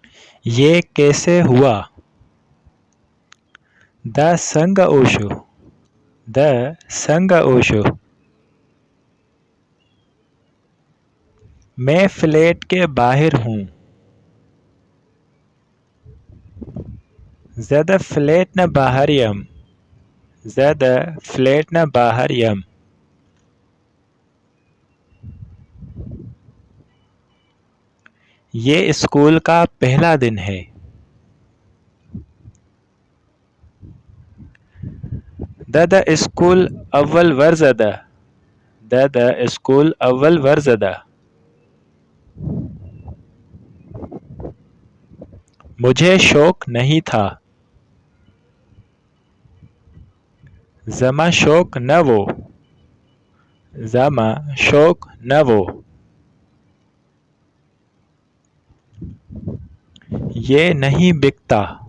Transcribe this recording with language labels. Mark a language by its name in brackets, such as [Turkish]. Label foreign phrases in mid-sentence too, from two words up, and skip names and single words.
[Urdu] یہ کیسے ہوا؟ [Pashto] د سنگ اوشو، د سنگ اوشو۔ [Urdu] میں فلیٹ کے باہر ہوں۔ [Pashto] زد فلیٹ نہ باہر یم، زد فلیٹ نہ باہر یم۔ [Urdu] یہ اسکول کا پہلا دن ہے۔ [Pashto] د اسکول اول ورزدہ، د اسکول اول ورزدہ۔ [Urdu] مجھے شوق نہیں تھا۔ [Pashto] زما شوق نہ وہ، زما شوق نہ وہ۔ [Urdu] یہ نہیں بکتا۔